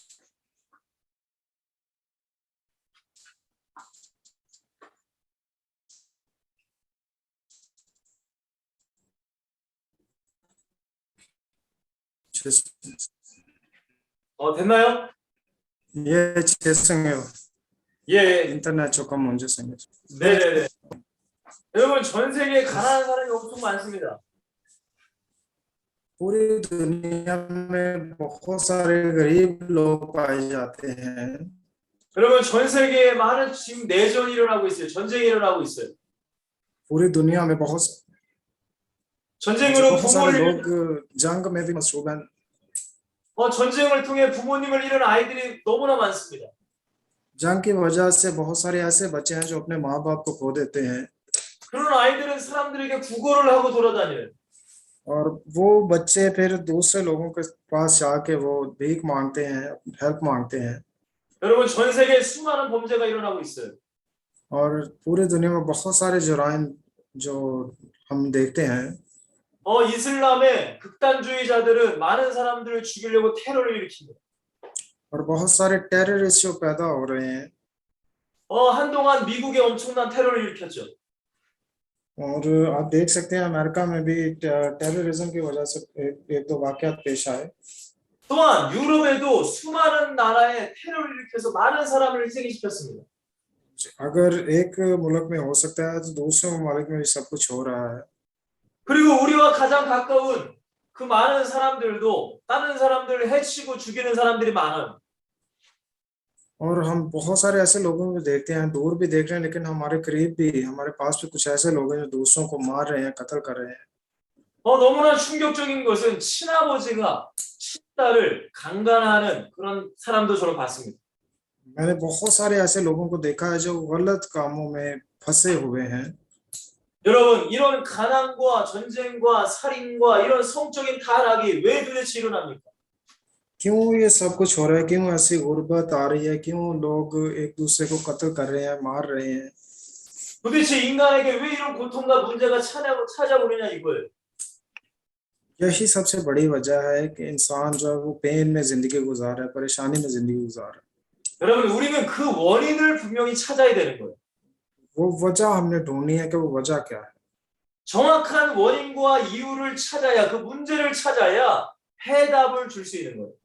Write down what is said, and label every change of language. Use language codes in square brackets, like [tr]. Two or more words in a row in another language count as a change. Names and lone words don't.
[ko] 됐나요? 예, 죄송해요. 예, 인터넷 조금 문제 생겼어요. 네네네. 여러분, 전 세계에 가난한 사람이 엄청 많습니다. [ur] پوری دنیا میں بہت سارے غریب لوگ پائے جاتے ہیں. [ko] 여러분, 전 세계에 많은 지금 내전이 일어나고 있어요. 전쟁이 일어나고 있어요. [ur] پوری دنیا میں بہت [ko] 전쟁으로 [ur] सारे [ko] 부모를 [ur] لوگ جنگ میں بھی مصروف ہیں. [ko] 전쟁을 통해 부모님을 잃은 아이들이 너무나 많습니다. [ur] جنگ کی وجہ سے بہت سارے ایسے بچے ہیں جو اپنے ماں باپ کو کھو دیتے ہیں. [ko] 그런 아이들은 사람들에게 구걸을 하고 돌아다녀요. [ur] اور وہ بچے پھر دوسرے لوگوں کے پاس جاکے وہ بھیک مانگتے ہیں، ہیلپ مانگتے ہیں. [ko] 여러분, 전 세계에 수많은 범죄가 일어나고 있어요. [ur] اور پوری دنیا میں بہت سارے جرائم جو ہم دیکھتے ہیں. [ko] 이슬람의 극단주의자들은 많은 사람들을 죽이려고 테러를 일으킵니다. [ur] اور بہت سارے ٹیررسٹ جو پیدا ہو رہے ہیں. [ko] 한동안 미국에 엄청난 테러를 일으켰죠. [ur] اور آپ دیکھ سکتے ہیں امریکہ میں بھی ٹیررزم کی وجہ سے ایک دو واقعات پیش آئے. [ko] 또한 유럽에도 수많은 나라에 테러를 일으켜서 많은 사람을 희생시켰습니다. [ur] اگر ایک ملک میں ہو سکتا ہے تو دوسرے ملک میں بھی سب کچھ ہو رہا ہے. [ko] 그리고 우리와 가장 가까운 그 많은 사람들도 다른 사람들을 해치고 죽이는 사람들이 많아요. [ur] اور ہم بہت سارے ایسے لوگوں کو دیکھتے ہیں، دور بھی دیکھ رہے ہیں، لیکن ہمارے قریب بھی ہمارے پاس بھی کچھ ایسے لوگ ہیں جو دوسروں کو مار رہے ہیں، قتل کر رہے ہیں. [ko] 너무나 충격적인 것은 친아버지가 친딸을 강간하는 그런 사람도 저는 봤습니다. [ur] میں نے بہت سارے ایسے لوگوں کو دیکھا ہے جو غلط کاموں میں پھنسے ہوئے ہیں. [ko] 여러분, 이런 가난과 전쟁과 살인과 이런 성적인 타락이 왜 도대체 일어납니까? [ur] کیوں یہ سب کچھ ہو رہا ہے? کیوں ایسی غربت آ رہی ہے؟ کیوں لوگ ایک دوسرے کو قتل کر رہے ہیں، مار رہے ہیں? [ko] 도대체 인간에게 왜 이런 고통과 문제가 찾아오느냐 이거예요. [ur] یہی سب سے بڑی وجہ ہے کہ انسان جو ہے وہ پین میں زندگی گزار رہا ہے، پریشانی میں زندگی گزار رہا ہے. [ko] 여러분, 우리는 그 원인을 분명히 찾아야 되는 거예요. [ur] وہ وجہ ہم نے ڈھونڈنی ہے کہ وہ وجہ کیا ہے. [ko] 정확한 원인과 이유를 찾아야, 그 문제를 찾아야 해답을 줄 수 있는 거예요.